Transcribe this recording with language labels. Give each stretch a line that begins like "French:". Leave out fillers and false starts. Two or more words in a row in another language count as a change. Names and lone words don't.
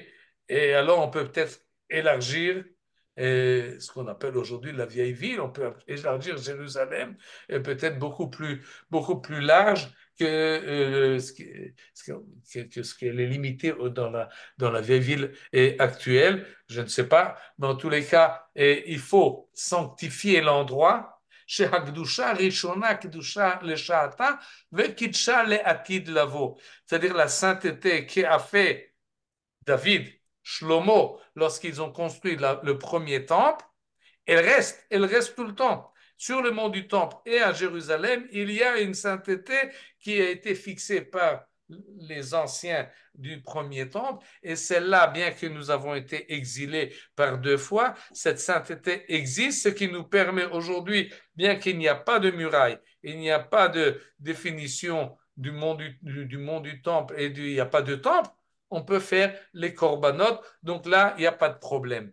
French: Et alors, on peut peut-être élargir ce qu'on appelle aujourd'hui la vieille ville, on peut élargir Jérusalem, et peut-être beaucoup plus large que ce qu'elle est limité dans la vieille ville actuelle. Je ne sais pas, mais en tous les cas, il faut sanctifier l'endroit.
Hebrew: שהקדושה הראשונה, קדושה לשעתה, וקידשה לעתיד לבוא.
French: C'est-à-dire la sainteté qu'a fait David, Shlomo, lorsqu'ils ont construit le premier temple, elle reste tout le temps. Sur le mont du Temple et à Jérusalem, il y a une sainteté qui a été fixée par les anciens du premier temple, et celle-là, bien que nous avons été exilés par 2 fois, cette sainteté existe, ce qui nous permet aujourd'hui, bien qu'il n'y a pas de muraille, il n'y a pas de définition du mont du temple et il n'y a pas de temple, on peut faire les korbanot, donc là, il n'y a pas de problème.